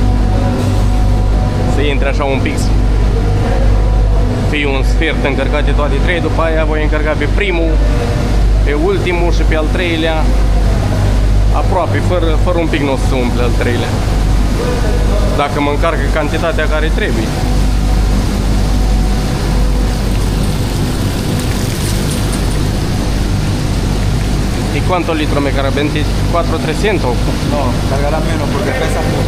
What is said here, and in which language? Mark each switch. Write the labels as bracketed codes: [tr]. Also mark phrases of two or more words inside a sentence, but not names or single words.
[ro] Să intre așa un pic, fie un sfert încărcate toate trei, după aia voi încărca pe primul, pe ultimul și pe al treilea aproape, fără un pic nu o să se umple al treilea, dacă mă încarcă cantitatea care trebuie. [es] ¿Y cuántos litros me carga? ¿24, 300? No, cargará menos porque pesa mucho.